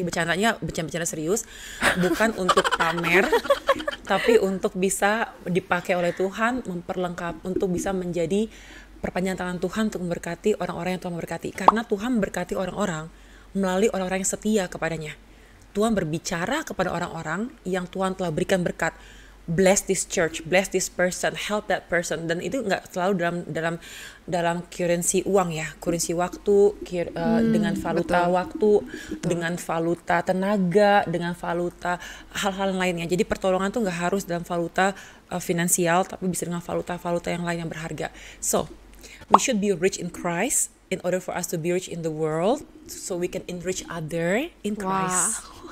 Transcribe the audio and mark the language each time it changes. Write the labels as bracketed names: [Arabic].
[Indonesian] Tadi bercandanya bercanda serius, bukan untuk pamer, tapi untuk bisa dipakai oleh Tuhan, memperlengkap, untuk bisa menjadi perpanjangan tangan Tuhan untuk memberkati orang-orang yang Tuhan memberkati. Karena Tuhan memberkati orang-orang melalui orang-orang yang setia kepadanya. Tuhan berbicara kepada orang-orang yang Tuhan telah berikan berkat. [English] Bless this church, bless this person, help that person. [Indonesian] Dan itu nggak selalu dalam currency uang ya, currency waktu, dengan valuta waktu, dengan valuta tenaga, dengan valuta hal-hal lainnya. Jadi pertolongan tuh nggak harus dalam valuta finansial, tapi bisa dengan valuta yang lain yang berharga. [English] So we should be rich in Christ in order for us to be rich in the world, so we can enrich other in Christ.